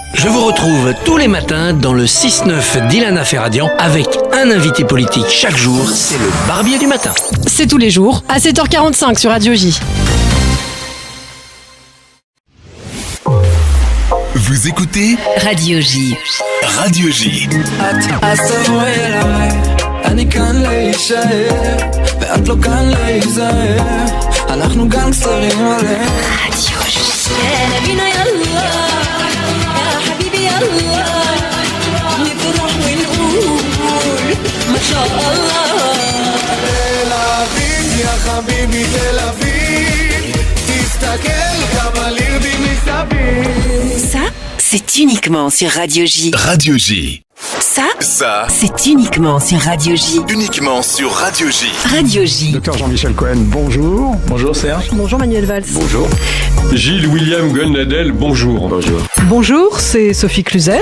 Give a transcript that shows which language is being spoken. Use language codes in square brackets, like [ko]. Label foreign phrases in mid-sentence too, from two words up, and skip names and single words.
[fr] Je vous retrouve tous les matins dans le 6-9 d'Ilana Ferradian avec un invité politique chaque jour. C'est le Barbier du matin. C'est tous les jours à 7h45 sur Radio J. Vous écoutez Radio J. Radio J. [he] אני כאן להישאר, ואת לא כאן להיזהר, אנחנו גנגסטרים עליהם. רדיו J. [ar] يا نبينا يلا يا حبيبي يلا نفرح ونقول ما شاء الله. [he] تل אביב [ar] يا حبيبي [he] تل אביב, תסתכל כמה לירדים מסביב. [fr] Ça, c'est uniquement sur Radio J. Radio J. Ça, c'est uniquement sur Radio J. Uniquement sur Radio J. Radio J. Docteur Jean-Michel Cohen, bonjour. Bonjour Serge. Bonjour Manuel Valls. Bonjour. Gilles William Gonadel, bonjour. Bonjour. Bonjour, c'est Sophie Cluzel.